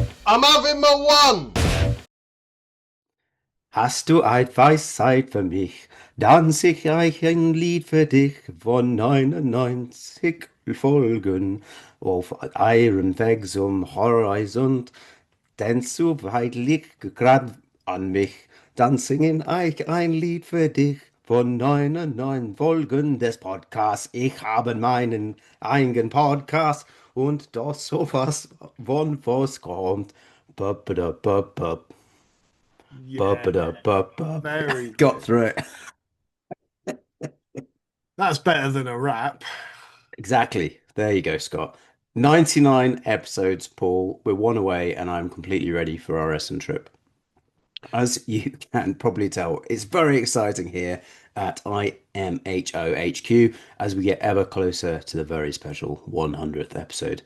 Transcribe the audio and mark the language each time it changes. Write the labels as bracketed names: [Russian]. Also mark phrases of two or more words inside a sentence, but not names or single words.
[English] I'm having my one. [German] Hast du etwas Zeit für mich? Dann sing ich ein Lied für dich von 99 Folgen auf einem Weg zum Horizont. Denn zu weit liegt grad an mich. Dann singen ich ein Lied für dich von 99 Folgen des Podcasts. Ich habe meinen eigenen Podcast und das sowas von was kommt. Bup, bup, bup, bup. [English] Yeah, Ba-ba-da-ba-ba. very Got good. through it. That's better than a rap. Exactly. There you go, Scott. 99 episodes, Paul. We're one away, and I'm completely ready for our Essen trip. As you can probably tell, it's very exciting here at IMHOHQ as we get ever closer to the very special 100th episode.